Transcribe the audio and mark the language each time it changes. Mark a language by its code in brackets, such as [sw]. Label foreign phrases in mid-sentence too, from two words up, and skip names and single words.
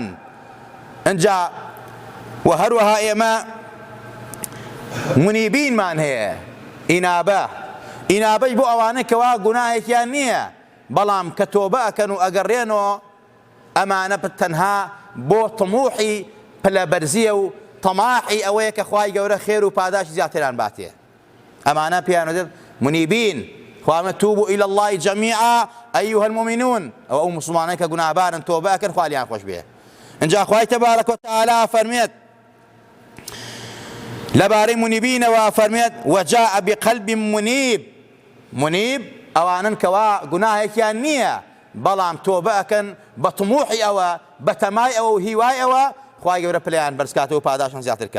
[ckb] اینجا و هەروەها ئێمە منیبینمان هەیە، ئینابەی بۆ ئەوانەی کەوا گوناهێکیان نییە بەڵام کە تۆبە ئەکەن و ئەگەڕێنەوە، ئەمانە تەنها بۆ تەموحی پلەبەرزیە و تەماحی ئەوەیە کە خوای گەورە خێر و پاداشی زیاتران باتێ. ئەمانە پێیان وتێت منیبین، خوامە [ar] توبوا إلى الله جميعا أيها المؤمنون، [ckb] ئەو مسلمانەی کە گوناهبارن تۆبە ئەکەن خوا لیان خۆش بێ. اینجا خوای [ar] تەبارەک وتەعالا [ckb] فەرمێت لەبارەی منیبینەوە فەرمێت [ar] وجاء بقلب منیب [ckb] ئەوانن کەوا گوناهێکیان نییە بەڵام تۆبە ئەکەن بە تەموحی ئەوە، بە تەمای ئەوە و هیوای ئەوە خوای گەورە پلەیان بەرزکاتەوە و پاداشان زیاتر کا.